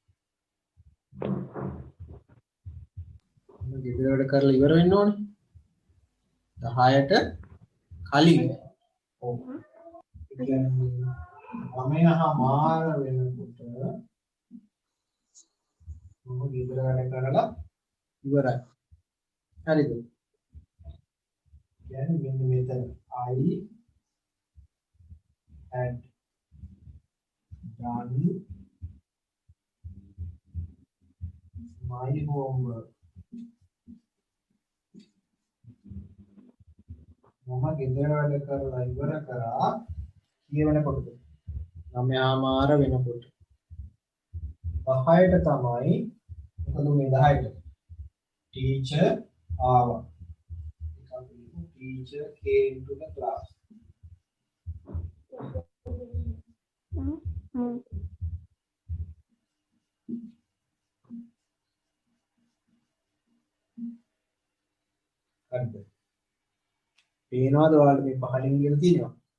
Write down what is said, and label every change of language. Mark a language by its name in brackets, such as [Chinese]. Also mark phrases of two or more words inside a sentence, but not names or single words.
[Sinhala] මම ගෙදර වැඩ කරලා ඉවර වෙන්න ඕනේ 10ට කලින්. ඔව්. ඒ කියන්නේ මාර වෙනකොට මම ගෙදර වැඩ කරලා ඉවරයි. හරිද? කියන්නේ මෙන්න මෙතන [English] I had done my homework. [Sinhala] මම ගෙදර වැඩ කරලා ඉවර කරා කියවනකොටද 9:00 වෙනකොට 10ට තමයි මොකද මේ 10ට ටීචර් ආවා. [English] Teacher came to the class. [Sinhala] හරිද? පේනවද ඔයාලට මේ පහලින් කියලා තියෙනවා?